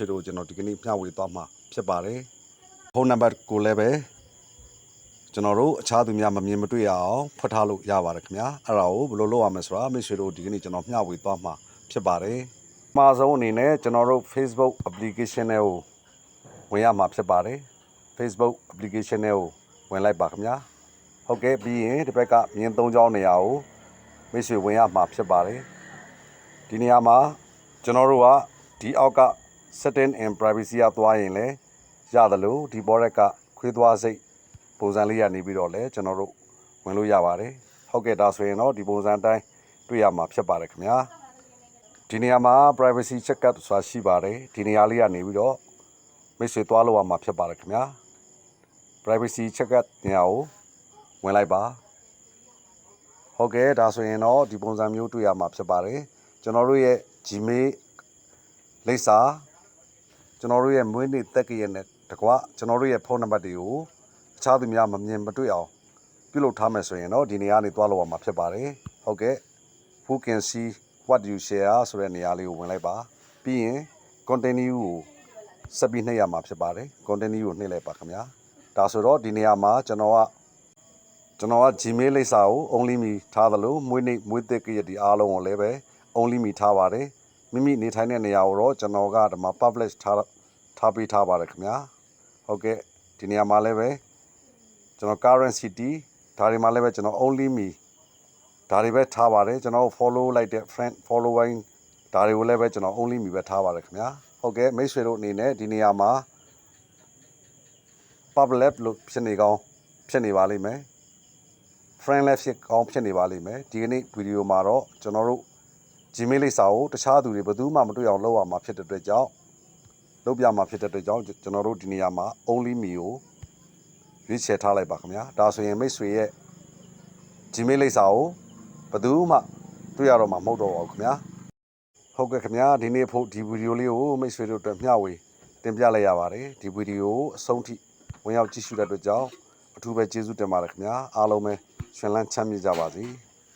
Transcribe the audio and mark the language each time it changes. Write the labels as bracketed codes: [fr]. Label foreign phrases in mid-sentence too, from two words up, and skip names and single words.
[my] တို့ကျွန်တော်ဒီကနေ့မျှဝေသွားမှာဖြစ်ပါတယ်ဖုန်းနံပါတ်ကိုလည်းပဲကျွန်တော်တို့အခြားသူများမမြင်မတွေ့ရအောင်ဖွက်ထားလို့ရပါတယ်ခင်ဗျာအဲ့ဒါကိုဘယ်လိုလုပ်ရမလဲဆိုတာမိတ်ဆွေတို့ဒီကနေ့ကျွန်တော်မျှဝေသွားမှာဖြစ်ပါတယ်အမှားဆုံးအနေနဲ့ကျွန်တော်တို့ Facebook application တွေကိုဝင်ရမှာဖြစ်ပါတယ် Facebook application တွေကိုဝင်လိုက်ပါခင်ဗျာဟုတ်ကဲ့ပြီးရင်ဒီဘက်ကမြင်း၃ချောင်းနေရာကိုမိတ်ဆွေဝင်ရမှာဖြစ်ပါတယ်ဒီနေ ရာမှာကျွန်တော်တို့ကဒီအောက်က [en] setting and privacy [my] ကသွားရင်လည်းရတယ်လို့ဒီဘောရက်ကခွေးသွားစိတ်ပုံစံလေးရနေပြီးတော့လည်းကျွန်တော်တို့ဝင်လို့ရပါတယ်ဟုတ်ကဲ့ဒါဆိုရင်တော့ဒီပုံစံအတိုင်းတွေ့ရမှာဖြစ်ပါတယ်ခင်ဗျာဒီနေရာမှာ [en] privacy checkup [my] ဆိုတာရှိပါတယ်ဒီနေရာလေးကနေပြီးတော့မိ တ်ဆွေသွားလို့ရမှာဖြစ်ပါတယ်ခင်ဗျာ [en] privacy checkup [my] နေရာကိုဝင်လိုက်ပါဟုတ်ကဲ့ဒါဆိုရင်တော့ဒီပုံစံမျိုးတွေ့ရမှာဖြစ်ပါတယ်ကျွန်တော်တို့ရဲ့ Gmail လိပ်စာကျွန်တော်တို့ရဲ့မွေးနေ့သက်ရက်နဲ့တကွကျွန်တော်တို့ရဲ့ဖု န်းနံပါတ်တွေကိုအခြားသူများမမြင်မတွေ့အောင်ပြုလုပ်ထားမယ်ဆိုရင်တော့ဒီနေရာကနေသွားလို့ရမှာဖြစ်ပါတယ်ဟုတ်ကဲ့ [en] Who can see what you share [my] ဆိုတဲ့နေရာလေးကိုဝင်လိုက်ပါ ပြီးရင် continue ကိုဆက်ပြီးနှိပ်ရမှာဖြစ်ပါတယ် continue ကိုနှိပ်လိုက်ပါခင်ဗျာဒါဆိုတော့ဒီနေရာမှာကျွန်တော်ကGmail လိပ်စာကို [en] only me [my] ထားသလိုမွေးနေ့မွေးသက်ရက်ဒီအားလုံးကိုလည်းပဲ [en] only me [my] ထားပါတယ်မိမိနေထိုင်တဲ့နေရာကိုတော့ကျွန်တော်ကဒီမှာ publish ထားပေးထားပါတယ်ခင်ဗျာဟုတ်ကဲ့ဒီနေရာမှာလည်းပဲကျွန်တော် [en] current city [my] ဒါတွေမှာလည်းပဲကျွန်တော် [en] only me [my] ဒါတွေပဲထားပါတယ်ကျွန်တော် follow လိုက်တဲ့ [en] friend following [my] ဒါတွေကိုလည်းပဲကျွန်တော် [en] only me [my] ပဲထားပါတယ်ခင်ဗျာဟုတ်ကဲ့မိတ်ဆွေတို့အနေနဲ့ဒီနေရာမှာ public လို့ဖြစ်နေကောင်းဖြစ်နေပါလိမ့်မယ်friend လည်းဖြစ်ကောင်းဖြစ်နေပါလိမ့်မယ်ဒီကနေ့ဗီဒီယိုမှာတော့ကျွန်တော် တို့ Gmail လိပ်စာကိုတခြားသူတွေဘယ်သူမှမတွေ့အောင်လုပ်ရမှာဖြစ်တဲ့အတွက်ကြောင့်လုပ်ပြမှာဖြစ်တဲ့အတွက်ကြောင့်ကျွန်တော်တို့ဒီနေရာမှာ [en] only me [my] ကိုရွေးချယ်ထားလိုက်ပါခင်ဗျာဒါဆိုရင်မိတ်ဆွေရဲ့ Gmail လိပ်စာကိုဘယ်သူမှတွေ့ရတော့မှာမဟုတ်တော့ပါဘူးခင်ဗျာဟုတ်ကဲ့ခင်ဗျာဒီနေ့ဖို့ဒီဗီဒီယိုလေးကိုမိတ်ဆွေတို့အတွက်မျှဝေတင်ပြလိုက်ရပါတယ်ဒီဗီဒီယိုကိုအဆုံးထိဝင်ရောက်ကြည့်ရှုတဲ့အတွက်ကြောင့်အထူးပဲကျေးဇူးတင်ပါတယ်ခင်ဗျာအားလုံးပဲရှင်လန်းချမ်းမြေ့ကြပါစေ